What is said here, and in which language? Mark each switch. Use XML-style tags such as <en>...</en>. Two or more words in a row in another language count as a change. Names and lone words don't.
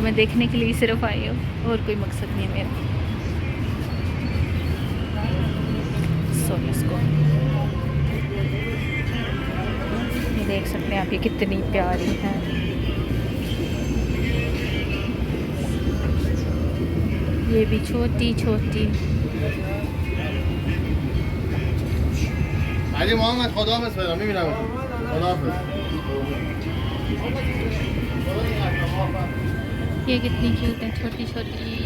<hi>मैं देखने के लिए सिर्फ आई हूँ, और कोई मकसद नहीं है मेरा। इसको ये देख सकते हैं आप, ये कितनी प्यारी है। ये भी छोटी छोटी।</hi> <fa>علی محمد خداحافظ فعلا میبینم خداحافظ.</fa> <hi>ये कितनी क्यूट है, छोटी छोटी।</hi>